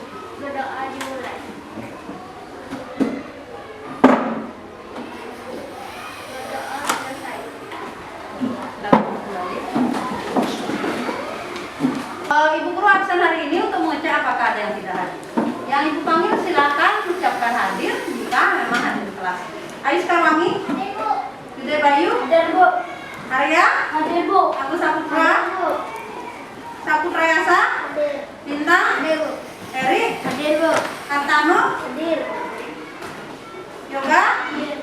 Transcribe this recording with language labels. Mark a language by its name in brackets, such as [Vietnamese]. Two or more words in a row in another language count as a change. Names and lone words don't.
[Indonesian] Berdoa dimulai. Berdoa selesai. Lakukan kembali. Ibu Guru absen hari ini untuk mengecek apakah ada yang tidak hadir. Yang Ibu panggil silakan ucapkan hadir jika memang hadir di kelas. Ayu Sekarwangi, Hadir Bu. Gede Bayu, Hadir Bu. Arya, Hadir Bu. Agus Saputra, Bu. Saputra Yasa, Hadir. Bintang, Hadir Bu. Erik, Hadir Bu. Kartano, Hadir. Yoga, Hadir.